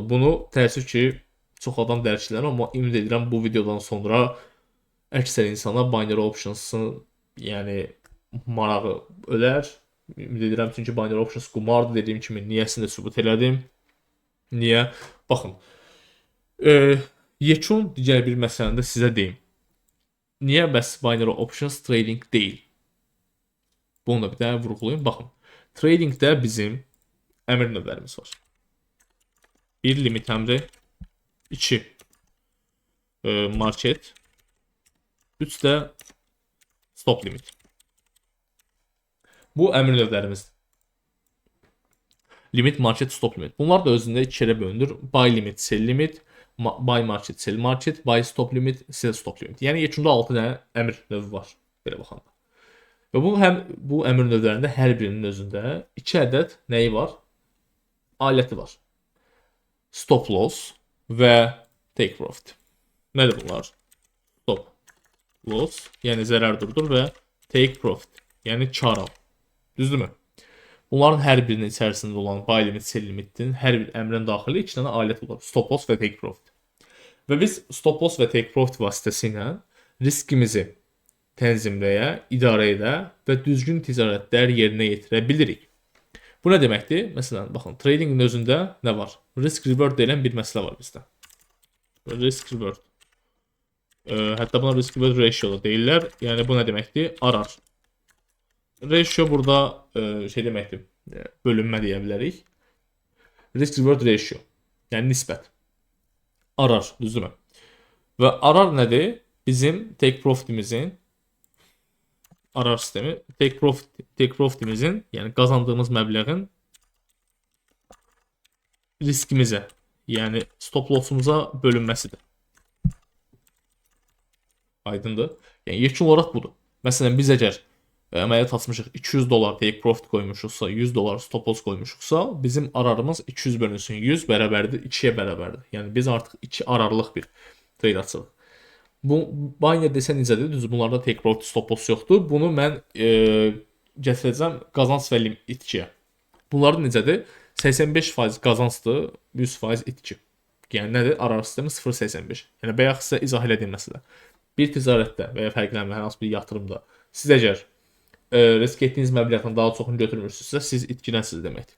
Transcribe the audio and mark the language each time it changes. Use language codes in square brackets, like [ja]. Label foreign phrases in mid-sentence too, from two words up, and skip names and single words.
[az] Bunu təəssüf ki, çox adam dərk edir, amma ümid edirəm bu videodan sonra əksər insana [en] binary options'ın [az] yəni marağı ölər. Ümid edirəm çünki [en] binary options [az] qumardır dediyim kimi niyəsini də sübut elədim. Niyə? Baxın. Yekun digər bir məsələni də sizə deyim. Niyə bəs [en] binary options trading [az] deyil? Bunu da bir daha vurğulayım. Baxın. Tradingdə bizim əmr növlərimiz var. 1 limit əmri, 2 market, 3 də [en] stop limit. [az] Bu əmr növlərimizdir. [en] Limit, market, stop limit. [az] Bunlar da özündə iki yerə bölünür. [en] Buy limit, sell limit, buy market, sell market, buy stop limit, sell stop limit. [az] Yəni yekunda 6 dənə əmr növü var. Belə baxanda. Və bu əmr növlərində hər birinin özündə 2 ədəd nəyi var? Aləti var. [en] Stop loss və take profit. [az] Nədir bunlar? [en] Stop loss, [az] yəni zərər durdur və [en] take profit, [az] yəni kar al. Düzdürmü? Bunların hər birinin içərisində olan [en] buy limit, sell limitin [az] hər bir əmrin daxili 2 dənə alət olur. [en] Stop loss [az] və [en] take profit. [az] Və biz [en] stop loss [az] və [en] take profit [az] vasitəsilə riskimizi tənzimləyə, idarə edə və düzgün ticarətlər yerinə yetirə bilirik. Bu nə deməkdir? Məsələn, baxın, tradingin özündə nə var? [en] Risk reward [az] deyilən bir məsələ var bizdə. [en] Risk reward. [az] Hətta buna [en] risk reward ratio [az] da deyirlər. Yəni bu nə deməkdir? Arar. Ratio burada şey deməkdir, bölünmə deyə bilərik. [en] Risk reward ratio. [az] Yəni nisbət. Arar, düzdürmü? Və arar nədir? Bizim [en] take profitimizin [az] arar sistemi [en] take profitimizin, [az] yəni qazandığımız məbləğin riskimizə, yəni [en] stop lossumuza [az] bölünməsidir. Aydındır? Yəni yekun olaraq budur. Məsələn, biz əgər əməliyyat açmışıq, 200 dollar [en] take profit [az] qoymuşuqsa, 100 dollar [en] stop loss [az] qoymuşuqsa, bizim ararımız 200 bölünsün 100 bərabərdir, 2-yə bərabərdir. Yəni biz artıq 2 ararlıq bir trade açırıq. Bu binary desə necədir? Düz bunlarda [en] take profit, stop loss [az] yoxdur. Bunu mən gətirəcəm qazanc və itkiyə. Bunlar necədir? 85% qazancdır, 100% itki. Yəni nədir? Arar sistemi 0.85. Yəni bayaq sizə izah elədiyim məsələ. Bir ticarətdə və ya fərqlənmə hər hansı bir yatırımda siz əgər risk etdiyiniz məbləğin daha çoxunu götürmürsünüzsə, siz itkilənsiz deməkdir.